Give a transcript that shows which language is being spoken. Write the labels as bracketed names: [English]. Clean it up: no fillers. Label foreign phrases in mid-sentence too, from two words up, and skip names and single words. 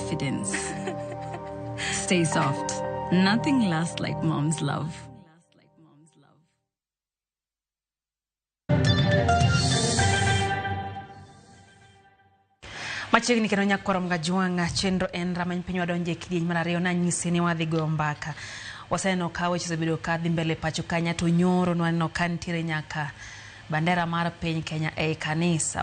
[English] confidence. Stay soft. Nothing lasts like mom's love. [Luo (Kenya and Tanzania)] Machiegni kendo nyakorom ga juanga chenro en ramany piny wadonje kidieny mar ariyo na nyisi ni wadhi go mbaka. Waseno ka weche osebedo ka dhi mbele pacho kanya to nyoro nwaneno ka ntiere nyaka bandera mar piny Kenya e kanisa.